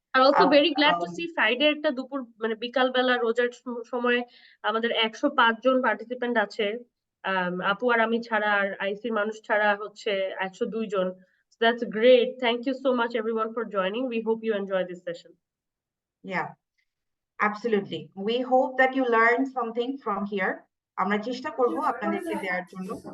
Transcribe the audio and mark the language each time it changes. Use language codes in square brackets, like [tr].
[en] I'm also very glad to see Friday [bn] একটা দুপুর মানে বিকাল বেলা রোজার সময় আমাদের 105 জন পার্টিসিপেন্ট আছে। আপু আর আমি ছাড়া আর আইসির মানুষ ছাড়া হচ্ছে 102 জন। [en] So that's great. Thank you so much everyone for joining. We hope you enjoy this session. Yeah, absolutely. We hope that you learned something from here. [bn] আমরা চেষ্টা করব আপনাদেরকে দেওয়ার জন্য।